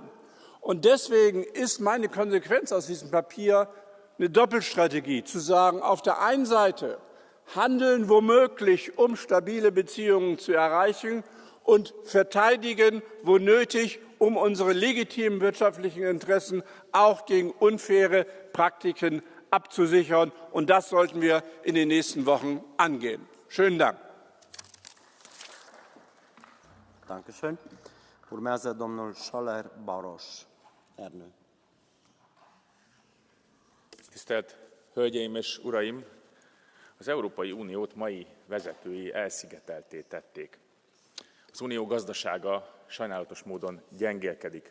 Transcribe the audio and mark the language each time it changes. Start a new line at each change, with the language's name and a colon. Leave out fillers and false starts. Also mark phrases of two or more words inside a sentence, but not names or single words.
German: Und deswegen ist meine Konsequenz aus diesem Papier eine Doppelstrategie, zu sagen, auf der einen Seite handeln womöglich, um stabile Beziehungen zu erreichen und verteidigen, wo nötig, um unsere legitimen wirtschaftlichen Interessen auch gegen unfaire Praktiken abzusichern. Und das sollten wir in den nächsten Wochen angehen. Schönen Dank. Dankeschön.
Romanian: Urmează domnul Scholler Baros.
Hungarian: Ernő. Tisztelt Hölgyeim és Uraim! Az Európai Uniót mai vezetői elszigeteltté tették. Az Unió gazdasága sajnálatos módon gyengélkedik.